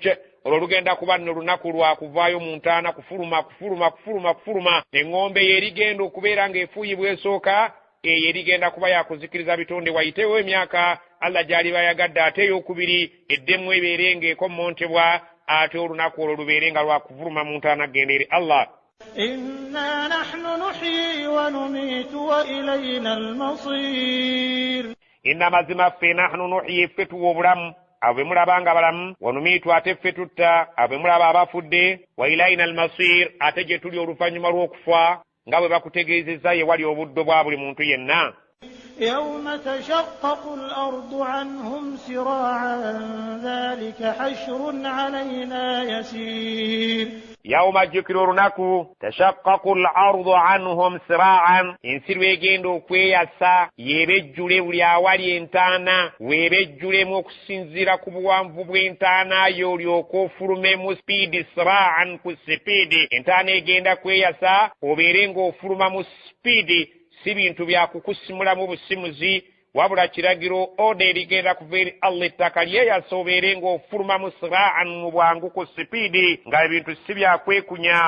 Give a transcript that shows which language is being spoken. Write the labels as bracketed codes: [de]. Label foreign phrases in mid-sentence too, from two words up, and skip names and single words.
[lg] Olwo lugenda kuba nno lunaku lwa kuvaayo mu ntaana kufuluma. Eŋŋombe eyo erigenda okubeera ng'efuuyibwa esooka eyo erigenda kuba yakuzikiriza bitonde wayitewo emyaka Allah gyali bayagadde, ate ey'okubiri eddemu ebeere ng'ekommontebwa, ate olunaku olwo lubeere nga lwakuvuluma mu ntaana genda eri Allah. [ar] إنا نحن نحيي ونميت وإلينا المصير. [lg] Inna mazima ffe [ar] نحن نحيي [lg] ffe tuwa obulamu abo be mulaba nga balamu, [ar] ونميت [lg] ate ffe tutta abo be mulaba abafudde, [ar] وإلينا المصير [lg] ate gye tuli oluvannyuma lw'okufa nga bwe bakutegeezezza ye wali obuddo bwa buli muntu yenna. [ar] يوم تشقق الأرض عنهم سراعا ذلك حشر علينا يسير. يوم [lg] jjukira olunaku [ar] تشقق الأرض عنهم سراعا [lg] ensi lwegenda okweyasa yeebejjule buli awali entaana weebejjulemu okusinziira ku buwanvu bw'entaana yo olyoka ofulume mu sipiidi sira'an ku sipiidi. Entaana egenda kweyasa obeere ng'ofuluma mu sipiidi, si bintu byakukusimulamu busimuzi wabula kiragiro oda erigenda kuva eri Allah ettaka lyeyasa obeere ng'ofuluma mu sira'an mu bwangu ku sipiidi nga ebintu si byakwekunya.